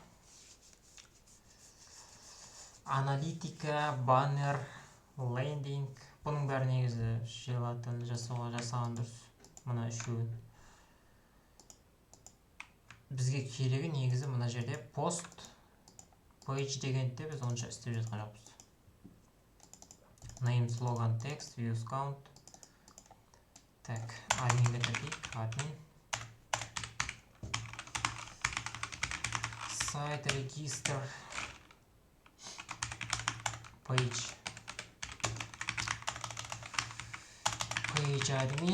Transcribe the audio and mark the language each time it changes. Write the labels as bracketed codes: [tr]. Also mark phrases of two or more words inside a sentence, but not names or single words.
[kk] аналитика, баннер, лендинг, бұның бәрі негізі желатын жасаған дұрыс. Мына үшеуін. Бізге керегі негізі мына жерде пост, page дегенде біз онша істеп жатқан жоқпыз. [en] Name, slogan, text, views count. [kk] Так, админге тіркейік, админ. Сайт, регистр, page админ.